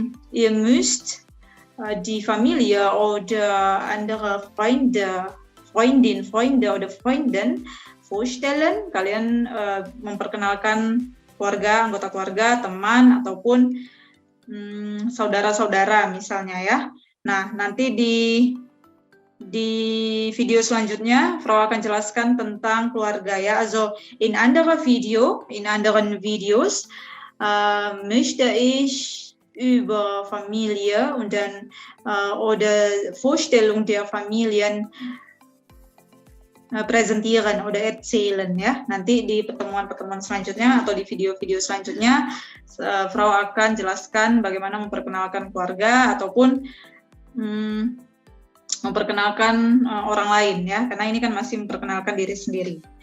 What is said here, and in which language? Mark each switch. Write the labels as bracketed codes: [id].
[de] Ihr müsst die Familie oder andere Freunde oder Freundin vorstellen. [id] Kalian memperkenalkan keluarga, anggota keluarga, teman, ataupun saudara-saudara misalnya ya. Nah, nanti di video selanjutnya, Frau akan jelaskan tentang keluarga ya. [de] Also, in anderen Videos möchte ich über Familie und dann oder Vorstellung der Familien presentieren oder erzählen ya. [id] Nanti di pertemuan-pertemuan selanjutnya atau di video-video selanjutnya Frau akan jelaskan bagaimana memperkenalkan keluarga ataupun memperkenalkan orang lain ya, karena ini kan masih memperkenalkan diri sendiri.